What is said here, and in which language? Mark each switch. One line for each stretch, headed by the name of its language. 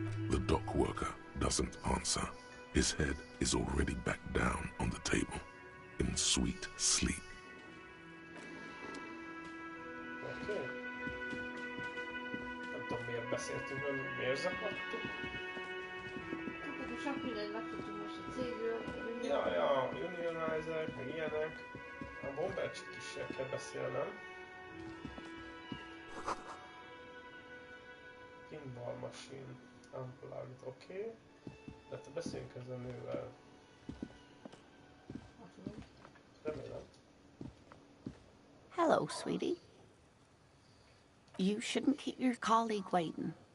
English: The dock worker doesn't answer. His head is already back down on the table, in sweet sleep. Okay.
Hungarian: Nem tudom, miért beszéltünk, miért zaklattuk? Sok mindent megtudtunk most a cégről. Ja, unionizer, meg ilyenek. A bombercsik is kell beszélnem.
English: Pinball machine, unplugged,
Hungarian: oké. De te beszéljünk ezzel a nővel. Remélem.
English: Hello, sweetie. You shouldn't keep your colleague waiting.